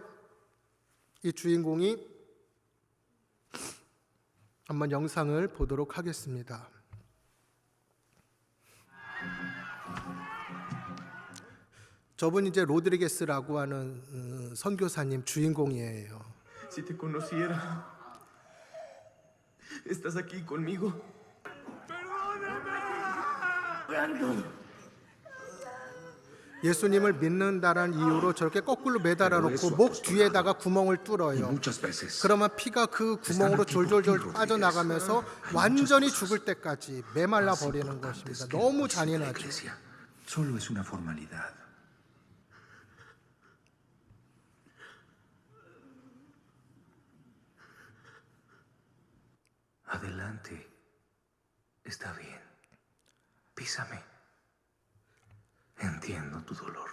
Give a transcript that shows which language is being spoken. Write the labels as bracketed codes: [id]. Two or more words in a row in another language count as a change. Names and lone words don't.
[ko] 이 주인공이 한번 영상을 보도록 하겠습니다. 저분이 이제 로드리게스라고 하는 선교사님 주인공이에요. [es] Si te conociera, estás aquí conmigo. [ko] 예수님을 믿는다라는 이유로 저렇게 거꾸로 매달아 놓고 목 뒤에다가 구멍을 뚫어요. [es] Muchas veces [ko] 그러면 피가 그 구멍으로 졸졸졸 빠져나가면서 완전히 죽을 때까지 메말라 버리는 것입니다. 너무 잔인하죠. [es] Iglesia solo es una formalidad. Adelante. Está bien. Písame. Entiendo tu dolor.